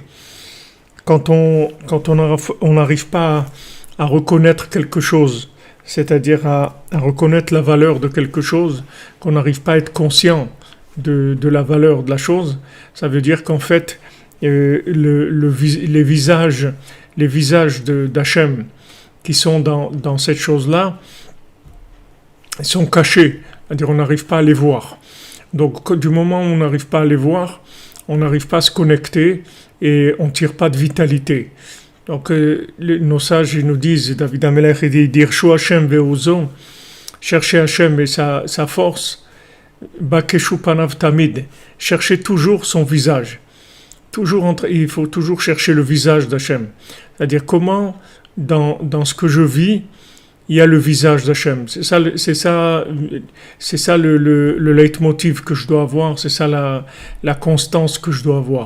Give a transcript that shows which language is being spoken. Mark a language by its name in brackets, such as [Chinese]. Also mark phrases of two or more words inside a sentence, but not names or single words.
[French] Quand on n'arrive pas à reconnaître quelque chose, c'est-à-dire à reconnaître la valeur de quelque chose, qu'on n'arrive pas à être conscient de la valeur de la chose, ça veut dire qu'en fait, les visages d'Hachem qui sont dans cette chose-là, ils sont cachés, c'est-à-dire on n'arrive pas à les voir. Donc du moment où on n'arrive pas à les voir, on n'arrive pas à se connecter et on ne tire pas de vitalité. Donc nos sages ils nous disent, David Amelech il dit [Hebrew] דרשו השם ועזו, [French] chercher Hashem et sa force, [Hebrew] בקשו פניו תמיד, [French] chercher toujours son visage. Il faut toujours chercher le visage d'Hachem. C'est-à-dire comment dans ce que je vis, il y a le visage d'Hachem. C'est ça le leitmotiv que je dois avoir, c'est ça la constance que je dois avoir.